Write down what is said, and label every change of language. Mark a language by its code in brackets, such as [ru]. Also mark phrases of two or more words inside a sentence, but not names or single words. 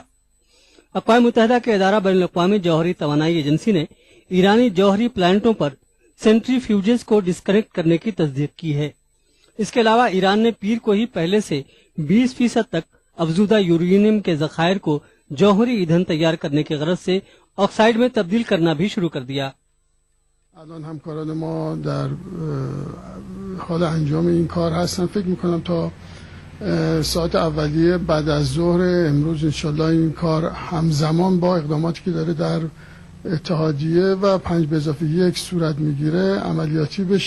[ur] اقوام متحدہ کے ادارہ بین الاقوامی جوہری توانائی ایجنسی نے ایرانی جوہری پلانٹوں پر سینٹری فیوجز کو ڈسکنیکٹ کرنے کی تصدیق کی ہے. اس کے علاوہ ایران نے پیر کو ہی پہلے سے 20% تک افزودہ یورینیم کے ذخائر کو جوہری ایندھن تیار کرنے کی غرض سے آکسائیڈ میں تبدیل کرنا بھی شروع کر دیا. [fa] الان همکاران ما در حال انجام این کار هستن. فکر میکنم تا ساعت اولیه بعد از ظهر امروز انشالله این کار همزمان با اقداماتی که داره در اتحادیه و 5+1 صورت میگیره عملیاتی بشه.